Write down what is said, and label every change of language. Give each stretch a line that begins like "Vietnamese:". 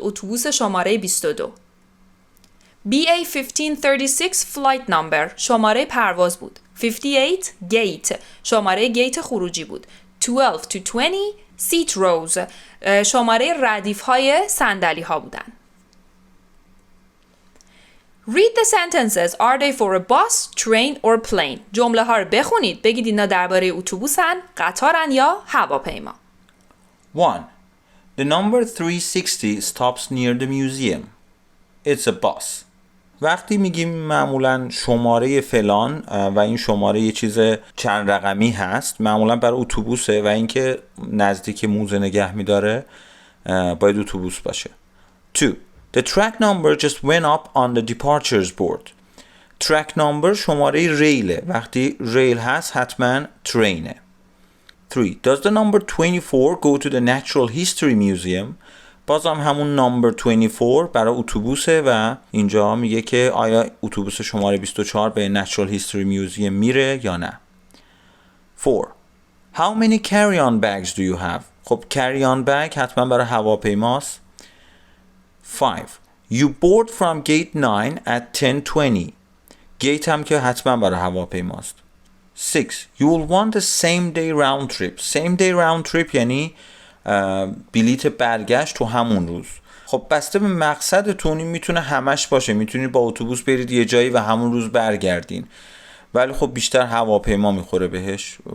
Persian: اتوبوس شماره 22. BA 1536
English: flight number.
Persian: شماره پرواز بود. 58 gate. شماره گیت خروجی بود.
English: 12 to 20 seat rows.
Persian: شماره ردیف های صندلی ها بودن.
English: Read the sentences. Are they for a bus, train or plane?
Persian: جمله ها رو بخونید. بگید اینا درباره اتوبوسن، قطارن یا هواپیما. 1.
English: The number 360 stops near the museum. It's a bus.
Persian: وقتی میگیم معمولا شماره فلان و این شماره یه چیز چند رقمی هست، معمولا برای اتوبوسه و اینکه نزدیک موزه نگه میداره باید اتوبوس باشه. 2.
English: The track number just went up on the departures board. track number
Persian: شماره ریله. وقتی ریل هست حتما ترینه. 3.
English: Does the number 24 go to the Natural History Museum?
Persian: بازم همون number 24 برای اتوبوسه و اینجا میگه که آیا اتوبوس شماره 24 به Natural History Museum میره یا نه. 4.
English: How many carry-on bags do you have?
Persian: خب carry-on bag حتما برای هواپیماست.
English: 5. You board from gate 9 at 10:20.
Persian: گیت هم که حتما برای هواپیماست. 6.
English: You will want a same day round trip. Same day round trip
Persian: یعنی بلیت برگشت تو همون روز. خب بسته به مقصدتون این میتونه همش باشه. میتونید با اتوبوس برید یه جایی و همون روز برگردین. ولی خب بیشتر هواپیما میخوره بهش.